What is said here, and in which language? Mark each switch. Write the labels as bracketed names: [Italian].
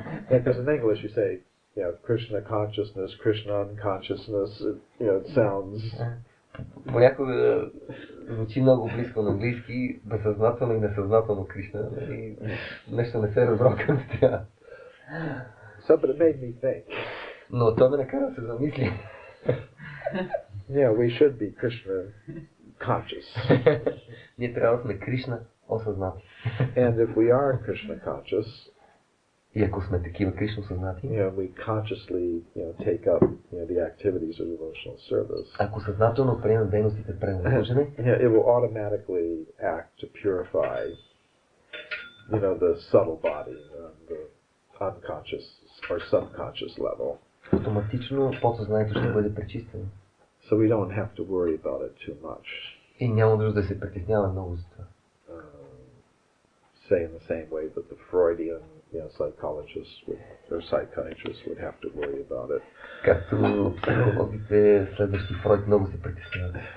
[English] Because in English you say, Krishna consciousness, Krishna unconsciousness, it sounds... [Bulgarian] Понякога звучи много близко на английски, безсъзнателно и несъзнателно Кришна, и нещо не се разброка. [English] So, but it made me think. [Bulgarian] Но това ме накара да се замисли. [English] We should be Krishna conscious. [Bulgarian] Ние трябва да сме Кришна осъзнати. [English] And if we are Krishna conscious, [Bulgarian] и ако сме такива Кришна осъзнати, [English] we consciously, take up, the activities of devotional service. [Bulgarian] Ако съзнателно приемем дейностите преданно, [English] it will automatically act to purify, the subtle body and the unconscious or subconscious level. [Bulgarian] Автоматично подсъзнанието ще бъде пречистено. [English] So we don't have to worry about it too much. [Bulgarian] И няма нужда да се притесняваме много за това. [English] Say in the same way that the Freudian, psychologists or psychiatrists would have to worry about it. [Bulgarian] Както психологите, следващи Фройд, много се притесняват.